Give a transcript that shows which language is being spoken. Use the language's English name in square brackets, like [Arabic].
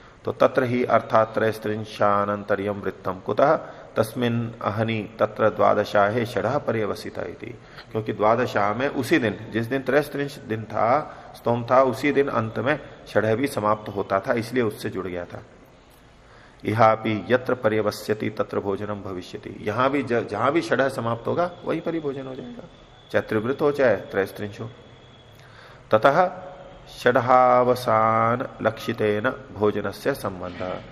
[Sanskrit] तो तत्र ही अर्थात त्रयस्त्रिंशानंतर्यम वृत्तम कुतः तस्मिन् अहनि तत्र द्वादशाहे षडः पर्यवसिता इति। [Hindi] क्योंकि द्वादशाह में उसी दिन, जिस दिन त्रयस्त्रिंश दिन था, स्तोम था, उसी दिन अंत में षडः भी समाप्त होता था, इसलिए उससे जुड़ गया था। [Sanskrit] इहापि यत्र पर्यवस्यति तत्र भोजनम भविष्यति। [Hindi] यहां भी जहां भी षडः समाप्त होगा वहीं पर ही भोजन हो जाएगा, चाहे त्रिवृत हो चाहे त्रयस्त्रिंश हो। [Sanskrit] ततः षडावसान लक्षितेन भोजनस्य संबंध।